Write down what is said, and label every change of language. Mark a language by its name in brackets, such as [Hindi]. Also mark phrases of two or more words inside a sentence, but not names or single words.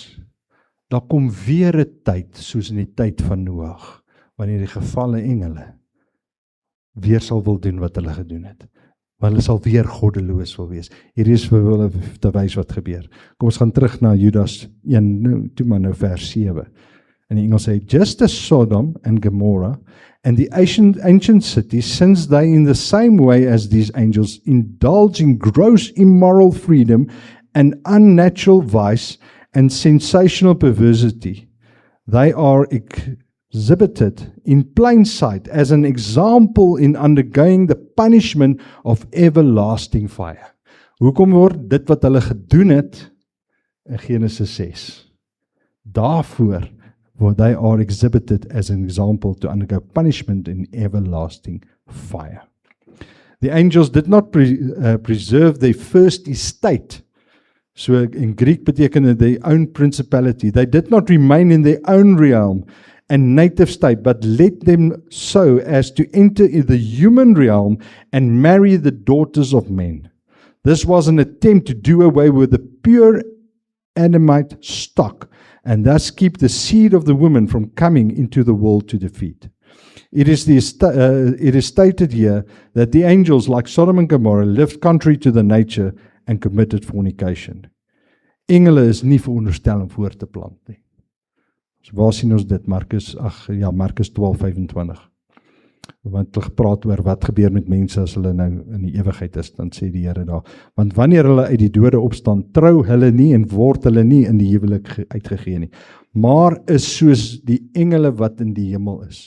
[Afrikaans] Daar kom weer 'n tyd, soos in die tyd van Noag, wanneer die gevalle engele weer sal wil doen wat hulle gedoen het. Want hulle sal weer goddeloos wil wees. Hier is vir hulle te wys wat gebeur. Kom ons gaan terug na Judas 1, toe maar nou vers 7. In die Engels sê, [English] just as Sodom and Gomorrah and the ancient cities, since they in the same way as these angels indulge in gross immoral freedom and unnatural vice and sensational perversity, they are exhibited in plain sight as an example in undergoing the punishment of everlasting fire. [Afrikaans] Hoekom word dit wat hulle gedoen het in Genesis 6? Daarvoor word [English] they are exhibited as an example to undergo punishment in everlasting fire. The angels did not preserve their first estate. So in Greek [Afrikaans] beteken dit [English] their own principality. They did not remain in their own realm and native state, but let them so as to enter in the human realm and marry the daughters of men. This was an attempt to do away with the pure Adamite stock and thus keep the seed of the woman from coming into the world to defeat. It is stated here that the angels, like Sodom and Gomorrah, lived contrary to the nature and committed fornication. [Afrikaans] Engele is nie veronderstel om voor te plant nie. So waar sien ons dit? Markus 12:25. Want hulle gepraat oor wat gebeur met mense as hulle nou in die ewigheid is, dan sê die Here daar, want wanneer hulle uit die dode opstaan, trou hulle nie en word hulle nie in die huwelik uitgegee nie, maar is soos die engele wat in die hemel is.